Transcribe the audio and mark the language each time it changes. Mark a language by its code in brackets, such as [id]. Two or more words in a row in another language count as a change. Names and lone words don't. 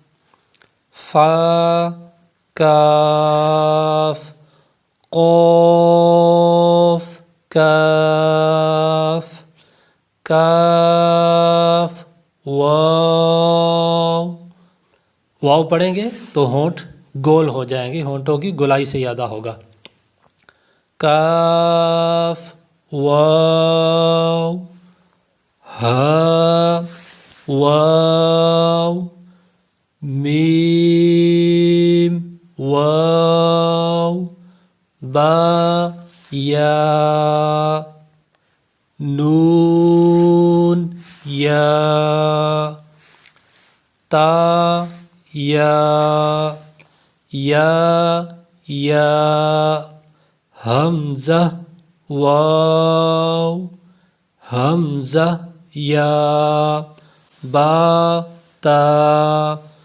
[ar] فا کاف قاف کاف کاف واو واو [ur] پڑھیں گے تو ہونٹ گول ہو جائیں گے، ہونٹوں کی گولائی سے ادا ہوگا. [ar] کاف واو ہا واو میم واو با یا نون یا تا یا حمزہ واو حمزہ یا با تا